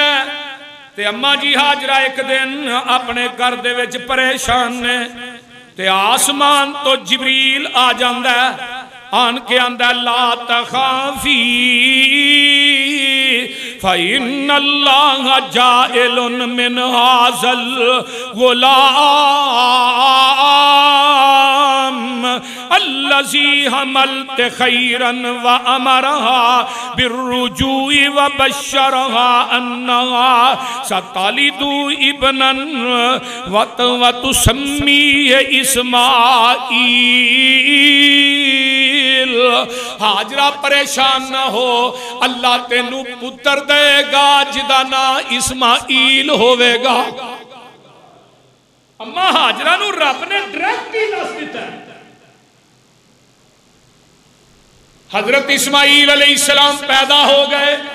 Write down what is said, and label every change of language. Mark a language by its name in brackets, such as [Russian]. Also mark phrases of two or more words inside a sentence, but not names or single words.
[Punjabi] تے اماں جی ہاجرہ ایک دن اپنے گھر دے وچ پریشان نے تے آسمان تو جبریل آ جاندا، آن کے آندا [Arabic] لا تخافي فإن الله جاعل من هذا الغلام الذي حملت خيرا وأمرها بالرجوع وبشرها أنها ستلد ابنا وتسميه إسماعيل. [Punjabi] ہاجرہ پریشان نہ ہو، اللہ تینوں پتر دیگا جدا نا اسماعیل ہووےگا. اماں ہاجرہ نوں رب نے ڈائریکٹ ہی دس دتا. حضرت اسماعیل علیہ السلام پیدا ہو گئے.